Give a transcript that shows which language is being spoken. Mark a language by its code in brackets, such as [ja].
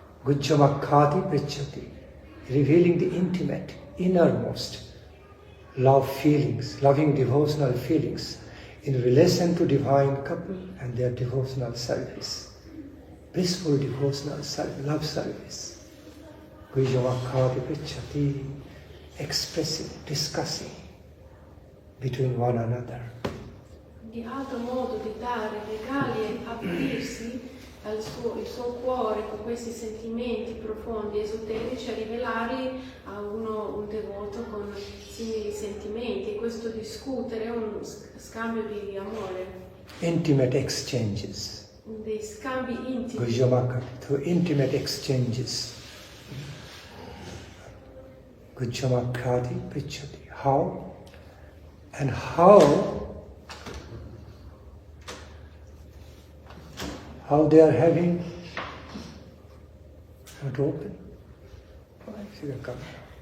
[sa] Gujjamakkati prichati, [en] revealing the intimate, innermost love feelings, loving devotional feelings in relation to divine couple and their devotional service. Blissful devotional service, love service. [sa] Gujjamakkati prichati, [en] expressing, discussing between one another. [it] Di altro modo di dare regali e aprirsi il suo cuore con questi sentimenti profondi, esoterici, a rivelarli a un devoto con simili sentimenti, e questo discutere è un scambio di amore. [en] Intimate exchanges. [it] Dei scambi intimi. [en] Gujjamakkati, through intimate exchanges. [sa] Gujjamakkati prichati. [en] How? And how they are having, not open. Oh, I see the camera.